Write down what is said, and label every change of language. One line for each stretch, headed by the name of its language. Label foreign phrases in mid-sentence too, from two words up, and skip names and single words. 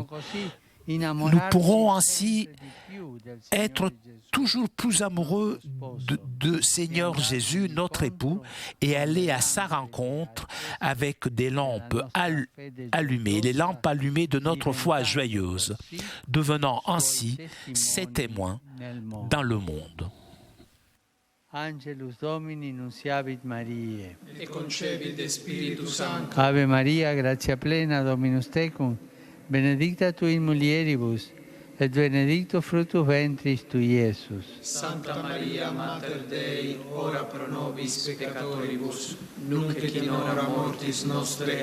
French: Nous pourrons ainsi être toujours plus amoureux de Seigneur Jésus, notre époux, et aller à sa rencontre avec des lampes allumées, les lampes allumées de notre foi joyeuse, devenant ainsi ses témoins dans le monde.
Latin: Angelus Domini nunciavit Mariae. Et concepit Spiritus Sancti. Ave Maria, gratia plena, Dominus tecum, benedicta tu in mulieribus, et benedictus fructus ventris tui, Iesus. Santa Maria, Mater Dei, ora pro nobis peccatoribus, nunc et in hora mortis nostre.